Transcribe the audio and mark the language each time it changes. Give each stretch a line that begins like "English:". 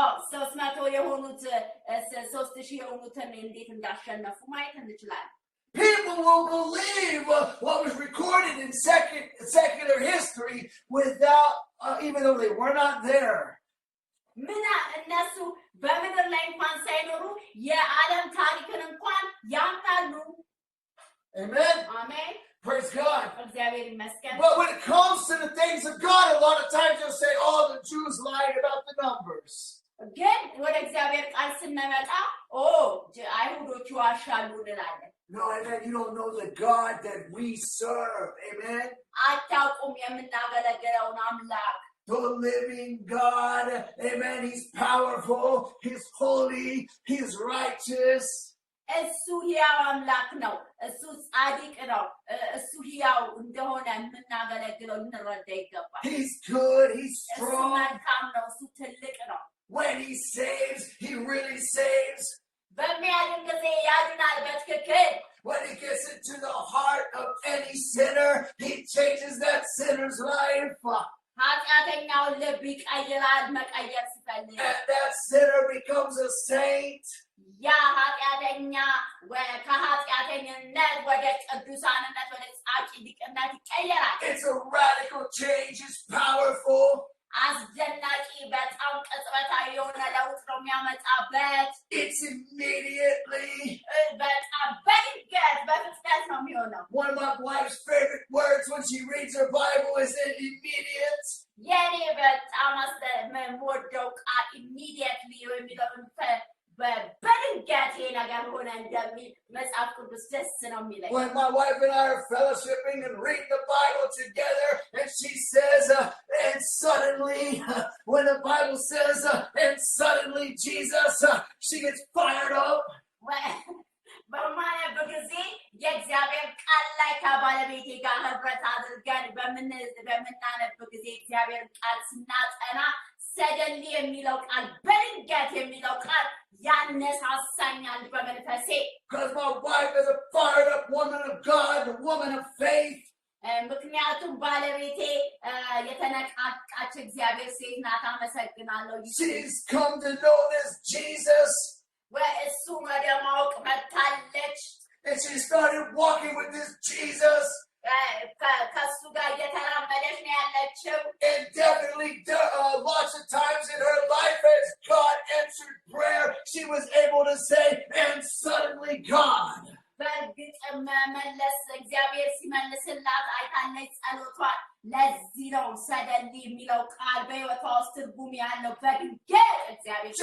Amharic: 300 የሆኑት 3,000 የሆኑትን እንዴት እንዳሸነፉ ማየት እንችላለን.
English: People will believe what was recorded in secular history without, even though they were not there.
Amharic: ምና እነሱ በምድር ላይ እንኳን ሳይኖሩ የዓለም ታሪክን እንኳን ያምናሉ.
English: Amen. Amen. Praise God.
Amharic: እግዚአብሔር ይመስገን.
English: But when it comes to the things of God, a lot of times they'll say, "Oh, the Jews lied about the numbers."
Amharic: ግን ወደ እግዚአብሔር ቃል ስንመጣ አይሁዶቹ ዋሻሉ እንላለን.
English: No, amen. You don't know the God that we serve. Amen.
Amharic: አታውቁም የምናገለግለውን አምላክ.
English: The living God. Amen. He's powerful. He's holy. He's righteous.
Amharic: እሱ ሕያው አምላክ ነው. እሱ ጻድቅ ነው. እሱ ሕያው እንደሆነ የምናገለግለው እንረዳ ይገባል.
English: He's good. He's strong.
Amharic: እሱ መልካም ነው. እሱ ትልቅ ነው.
English: When he saves, he really saves.
Amharic: በሚያድን ጊዜ ያድናል በትክክል.
English: When he gets into the heart of any sinner, he changes that sinner's life.
Amharic: ኃጢአተኛውን ልብ ይቀይራል መቀየር ሲፈልግ
English: And that sinner becomes a saint.
Amharic: ያ ኃጢአተኛ ከኃጢአተኝነት ወደ ቅዱሳንነት ወደ ጻድቅነት ይቀየራል
English: It's a radical change. It's powerful.
Amharic: አስደናቂ በጣም ቅጽበታዊ የሆነ ለውጥ ነው የሚያመጣበት
English: It's immediately.
Amharic: በጣም በድንገት በፍጥነት ነው የሚሆነው
English: One of my wife's favorite words when she reads her Bible is immediate.
Amharic: የኔ በጣም የምወደው ቃል immediately የሚለውን በድንገት ይሄ ነገር ሆነ እንደሚል መጽሐፍ ቅዱስ ደስ ነው የሚለኝ
English: When my wife and I are fellowshipping and reading the Bible together, and she says, and suddenly, when the Bible says, and suddenly Jesus, she gets fired up.
Amharic: በማነብ ጊዜ የእግዚአብሔር ቃል ላይ ከባለቤቴ ጋር ህብረት አድርገን በምናነብ ጊዜ እግዚአብሔር ቃል ስናጠና ሰደንሊ የሚለው ቃል በድንገት የሚለው ቃል ያነሳሳኛል በመንፈሴ
English: Because my wife is a fired up woman of God, a woman of faith.
Amharic: ምክንያቱም ባለቤቴ የተነቃቃች እግዚአብሔር ሴት ናት አመሰግናለሁ
English: She's come to know this Jesus.
Amharic: እሱ ወደ ማወቅ መጥታለች
English: And she started walking with this Jesus.
Amharic: ከሱ ጋር እየተራመደች ነው ያለችው
English: And definitely lots of times in her life as God answered prayer, she was able to say, and suddenly God.
Amharic: በእርግጥ መመለስ እግዚአብሔር ሲመልስላት አይታለች ጸሎቷን ለዚህ ነው ሰደንሊ የሚለው ቃል በሕይወቷ ውስጥ ትርጉም ያለው በድንገት እግዚአብሔር